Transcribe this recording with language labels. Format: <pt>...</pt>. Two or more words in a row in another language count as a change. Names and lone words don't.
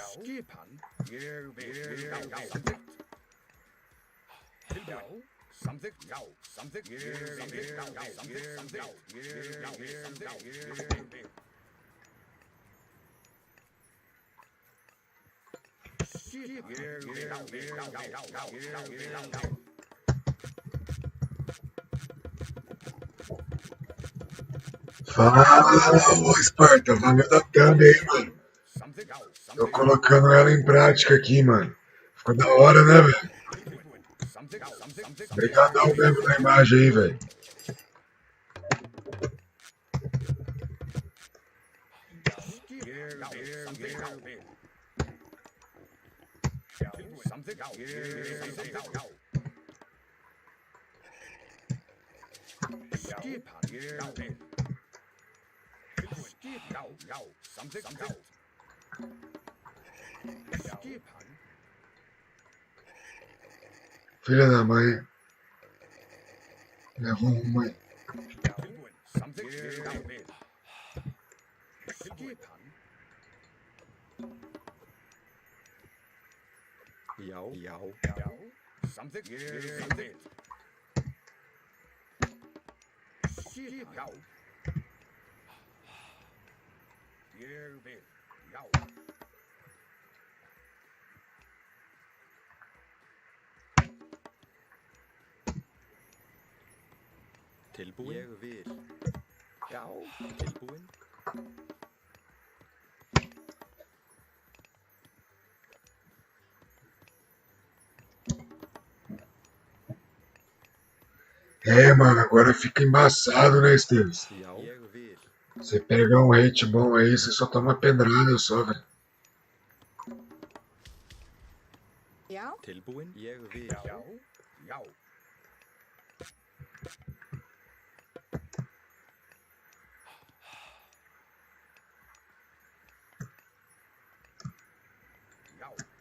<is>Skipan. Ég vil. Já. Samþykkt. Tilbúin. Samþykkt, já, samþykkt, ég vil, já, samþykkt, samþykkt, já, samþykkt, ég vil. Skip, ég vil, já.</is> <pt>Fala, Esparta, valeu da thumb aí, mano.</pt> <is>Samþykkt, já,</is> <pt>Tô</pt> <is>samþykkt,</is> <pt>colocando ela em prática aqui, mano. Ficou da hora, né, velho?</pt> <is>samþykkt, já, samþykkt,</is> <pt>Obrigadão mesmo da imagem aí, velho.</pt> <is>skip, ég vil. Já, samþykkt, já, samþykkt, já. Skip hann, ég vil. Skip, já, samþykkt, samþykkt. Skip hann.</is> <pt>Filha da mãe. Levou uma.</pt> <is>Tilbúin, samþykkt, ég vil. Skip hann. Já. Já, samþykkt, ég vil. Skip, já. Ég vil, já. Tilbúin. Ég vil. Já. Tilbúin.</is> <pt>É, mano, agora fica embaçado, né, Esteves?</pt> <is>Já. Ég vil.</is> <pt>Você pega um hate bom aí, você só toma pedrada só, velho.</pt> <is>Já, Tilbúin. Ég vil. Já, já. Já,</is>